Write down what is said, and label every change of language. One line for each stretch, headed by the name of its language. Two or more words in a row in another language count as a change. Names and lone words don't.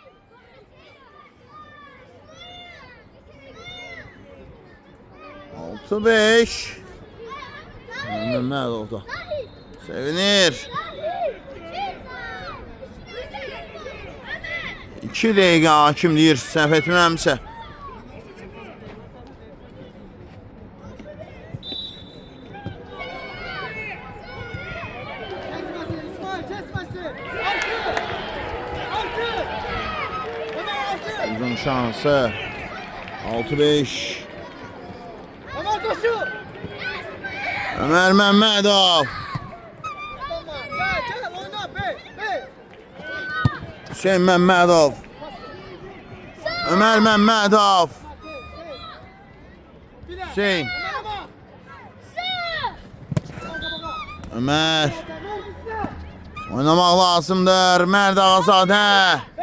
Azerbaijani: Məhməd oldu. Sevinir. 2 dəqiqə hakim deyir, səhv etmirəmsə.
Turkish: Kesmesin İsmail, kesmesin. Altı. Ömer altı. Uzun şansı. 6-5. Ömer koşu.
Azerbaijani: Ömer Məmmədov.
Turkish: Tamam. Gel oyna. Bey.
Azerbaijani: Hüseyin Məmmədov. Ömer Məmmədov. Hüseyin. Ömer. Oynamaq lazımdır. Mərd Ağazadə.